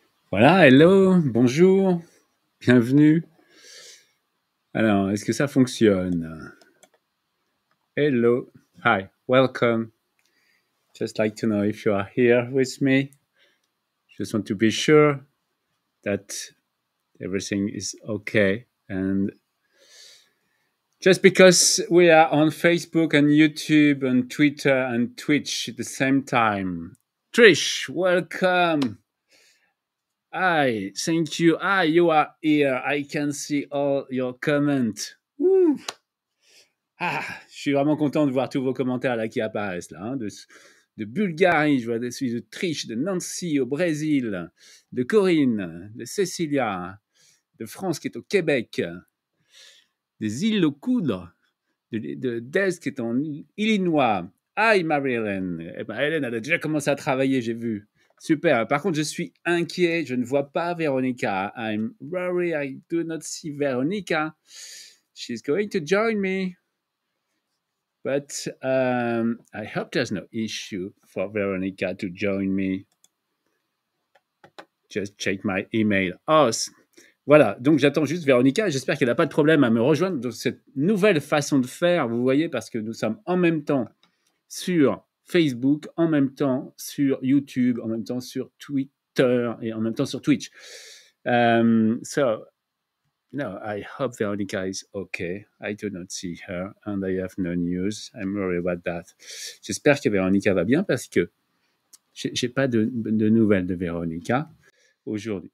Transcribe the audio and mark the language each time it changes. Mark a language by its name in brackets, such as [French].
[French] Voilà, hello, bonjour, bienvenue. Alors, est-ce que ça fonctionne? [English] Hello, hi, welcome. Just like to know if you are here with me. Just want to be sure that everything is okay. And just because we are on Facebook and YouTube and Twitter and Twitch at the same time. Trish, welcome. Hi, thank you. Ah, you are here. I can see all your comments. Woo. [French] Ah, je suis vraiment content de voir tous vos commentaires là qui apparaissent là. Hein, de Bulgarie, je vois des de Triche, de Nancy au Brésil, de Corinne, de Cécilia, de France qui est au Québec, des îles aux Coudres, de Des qui est en Illinois. Hi Marie-Hélène. Eh ben, Hélène, elle a déjà commencé à travailler, j'ai vu. Super. Par contre, je suis inquiet. Je ne vois pas Véronica. [English] I'm worried I do not see Veronica. She's going to join me. But I hope there's no issue for Veronica to join me. Just check my email. [French] Oh, voilà, donc j'attends juste Véronica. J'espère qu'elle n'a pas de problème à me rejoindre dans cette nouvelle façon de faire, vous voyez, parce que nous sommes en même temps sur Facebook, en même temps sur YouTube, en même temps sur Twitter et en même temps sur Twitch. [English] So, no, I hope Veronica is okay. I do not see her and I have no news. I'm worried about that. [French] J'espère que Véronica va bien parce que j'ai pas de nouvelles de Véronica aujourd'hui.